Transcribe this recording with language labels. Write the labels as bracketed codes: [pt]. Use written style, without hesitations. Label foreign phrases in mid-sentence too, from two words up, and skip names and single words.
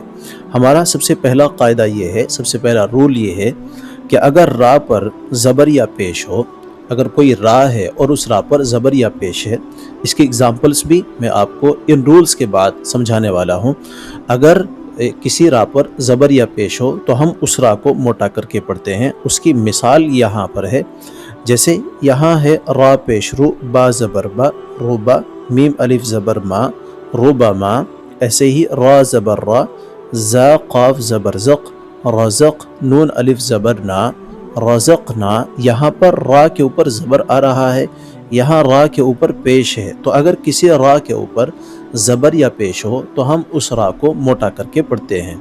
[ur] ہمارا سب سے پہلا قاعدہ یہ ہے، سب سے پہلا رول یہ ہے کہ اگر را پر زبر یا پیش ہو، اگر کوئی را ہے اور اس را پر زبر یا پیش ہے، اس کی اگزامپلس بھی میں آپ کو ان رولز کے بعد سمجھانے والا ہوں۔ اگر کسی را پر زبر یا پیش ہو تو ہم اس را کو موٹا کر کے پڑھتے ہیں۔ اس کی مثال یہاں پر ہے، جیسے یہاں ہے را پیش رو، با زبر با، روبا، میم الف زبر ما، روبا ما۔ ایسے ہی را زبر را، زا قاف زبر زق، رزق، نون الف زبر نا، رزقنا۔ یہاں پر را کے اوپر زبر آ رہا ہے، یہاں را کے اوپر پیش ہے، تو اگر کسی را کے اوپر زبر یا پیش ہو تو ہم اس را کو موٹا کر کے پڑھتے ہیں۔